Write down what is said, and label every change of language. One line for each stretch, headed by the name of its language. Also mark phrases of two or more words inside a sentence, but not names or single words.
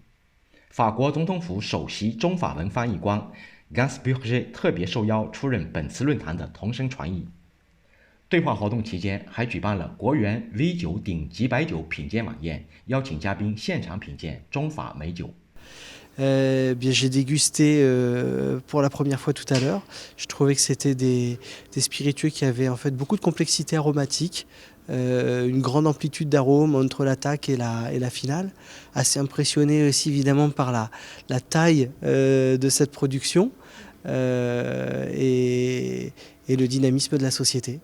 Chinese: 法国总统府首席中法文翻译官 Gans Burger 特别受邀出任本次论坛的同声传译。对话活动期间，还举办了国园 V 酒顶级白酒品鉴晚宴，邀请嘉宾现场品鉴中法美酒。
French: J'ai dégusté pour la première fois tout à l'heure. Je trouvais que c'était des spiritueux qui avaient en fait beaucoup de complexité aromatique, une grande amplitude d'arômes entre l'attaque et la finale. Assez impressionné aussi évidemment par la taille de cette production et le dynamisme de la société.